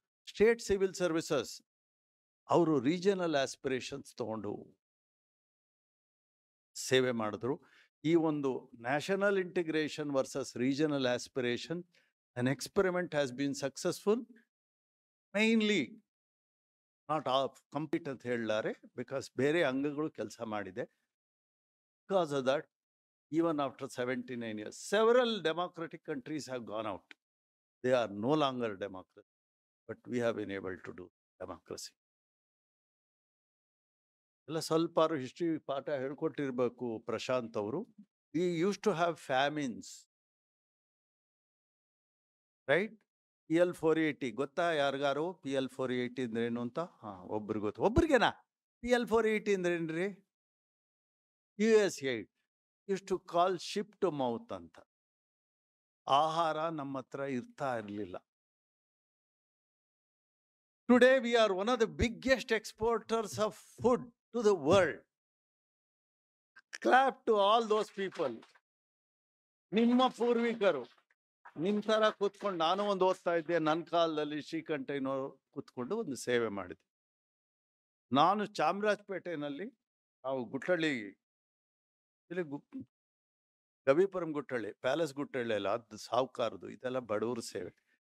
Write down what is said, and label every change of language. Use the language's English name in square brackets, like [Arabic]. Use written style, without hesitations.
[Kannada] State civil services ಅವರು regional aspirations ತಗೊಂಡು ಸೇವೆ ಮಾಡಿದ್ರು. [English] ಈ ಒಂದು national integration versus regional aspiration an experiment has been successful. [Kannada] Mainly not complete ಅಂತ ಹೇಳಲಾರೆ, ಬಿಕಾಸ್ ಬೇರೆ ಅಂಗಗಳು ಕೆಲಸ ಮಾಡಿದೆ. Because of that, [English] even after 79 years, several democratic countries have gone out. They are no longer democracy, but we have been able to do democracy. [Kannada] ಎಲ್ಲ ಸ್ವಲ್ಪ history ಪಾಠ ಹೇಳ್ಕೊಟ್ಟಿರ್ಬೇಕು ಪ್ರಶಾಂತ್ ಅವರು. [English] We used to have famines, right? [Kannada] PL 480 ಗೊತ್ತಾ ಯಾರಿಗಾರು? PL 480 ಅಂದ್ರೆ ಏನು ಅಂತ? ಒಬ್ರಿಗೆ ಗೊತ್ತು. ಒಬ್ರಿಗೆನಾ? PL 480 ಅಂದ್ರೆ ಏನ್ರಿ? [English] USAID used to call ship to mouth ಅಂತ. [Kannada] ಆಹಾರ ನಮ್ಮ ಹತ್ರ ಇರ್ತಾ ಇರಲಿಲ್ಲ. [English] Today we are one of the biggest exporters of food to the world. Clap to all those people. [Kannada] ನಿಮ್ಮ ಪೂರ್ವಿಕರು ನಿಮ್ಮ ಥರ ಕೂತ್ಕೊಂಡು, ನಾನು ಒಂದು ಓದ್ತಾ ಇದ್ದೆ, ನನ್ನ ಕಾಲದಲ್ಲಿ ಶ್ರೀಕಂಠಯ್ಯನವರು ಕೂತ್ಕೊಂಡು ಒಂದು ಸೇವೆ ಮಾಡಿದೆ. ನಾನು ಚಾಮರಾಜಪೇಟೆನಲ್ಲಿ, ನಾವು ಗುಟ್ಟಳ್ಳಿ, ಇಲ್ಲಿ ಗವಿಪುರಂ ಗುಟ್ಟಳ್ಳಿ, ಪ್ಯಾಲೇಸ್ ಗುಟ್ಟಳ್ಳಿ ಅಲ್ಲ, ಅದು ಸಾವುಕಾರದು, ಇದೆಲ್ಲ ಬಡವರು ಸೇವೆ.